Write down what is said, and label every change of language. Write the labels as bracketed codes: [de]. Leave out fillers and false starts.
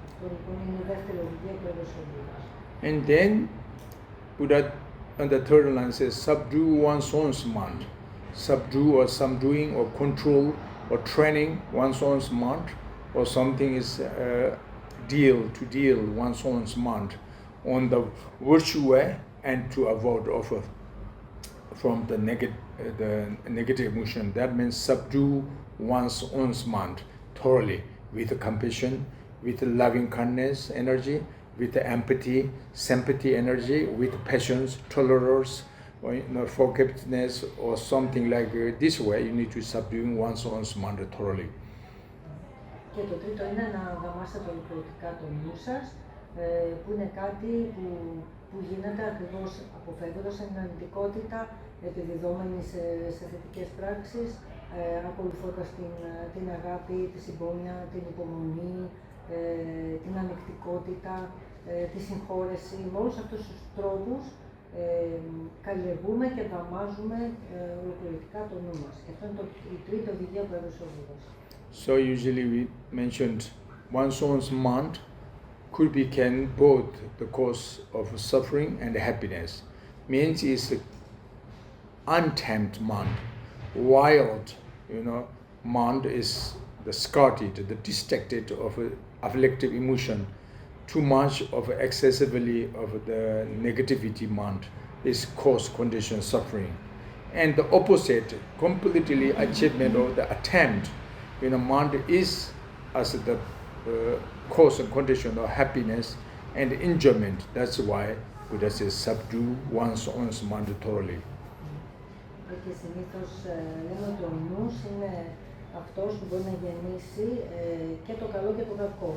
[el] Αυτό λοιπόν είναι η δεύτερη οδηγία που έδωσε ο Βούδας. [en] And then Buddha on the third line says, subdue one's own mind. Subdue or subduing or control or training one's own mind, or something is deal one's own mind on the virtue way and to avoid offer from the negative emotion. That means subdue one's own mind thoroughly with compassion, with loving kindness energy, with empathy, sympathy energy, with patience, tolerance, or forgiveness, or something like this way. You need to subdue one's own mind thoroughly. [el] Και το τρίτο είναι να δαμάσετε ολοκληρωτικά το νου σας, που είναι κάτι που γίνεται ακριβώς αποφεύγοντας την αρνητικότητα, επιδιδόμενη σε θετικές πράξεις, ακολουθώντας την αγάπη, τη συμπόνια, την υπομονή, την ανεκτικότητα, τη συγχώρεση. Με όλους αυτούς τους τρόπους καλλιεργούμε και δαμάζουμε ολοκληρωτικά το νου μας. Και αυτό είναι η τρίτη οδηγία που έδωσε ο Βούδας. [en] So usually we mentioned one's own mind could become both the cause of suffering and happiness. Means it's untamed mind, wild, mind is the scattered, the distracted of afflictive emotion. Too much of excessively of the negativity mind is cause condition suffering. And the opposite, completely achievement of the attempt, mind is as the cause and condition of happiness and enjoyment. That's why Buddha says subdue one's own mind thoroughly. [el] Και συνήθως λέμε ότι ο νους είναι αυτός που μπορεί να γεννήσει και το καλό και το κακό.